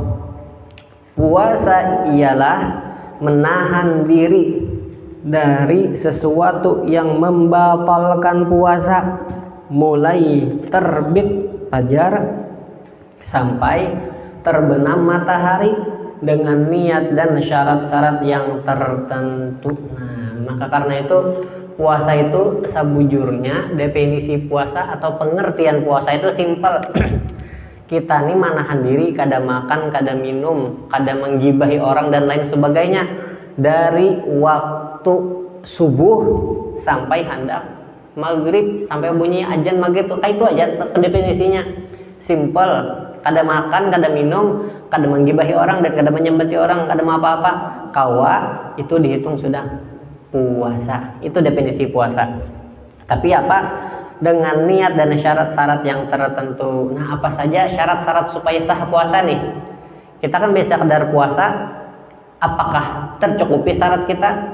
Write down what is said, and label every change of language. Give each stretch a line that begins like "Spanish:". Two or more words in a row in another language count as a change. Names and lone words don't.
Indonesian: Puasa ialah menahan diri dari sesuatu yang membatalkan puasa, mulai terbit fajar sampai terbenam matahari dengan niat dan syarat-syarat yang tertentu. Nah, maka karena itu puasa itu sebujurnya definisi puasa atau pengertian puasa itu simpel. Kita nih menahan diri,
Banjar: kada makan, kada minum, kada menggibahi orang dan lain sebagainya dari waktu subuh sampai hendak maghrib, sampai bunyi azan maghrib tuh itu aja definisinya. Simple. Kada makan, kada minum, kada menggibahi orang dan kada menyembati orang, kada mau apa-apa. Kawa itu dihitung sudah puasa.
Indonesian: Itu definisi puasa. Tapi apa? Dengan niat dan syarat-syarat yang tertentu. Nah, apa saja syarat-syarat supaya sah puasa nih? Kita kan biasa kadar puasa. Apakah tercukupi syarat kita?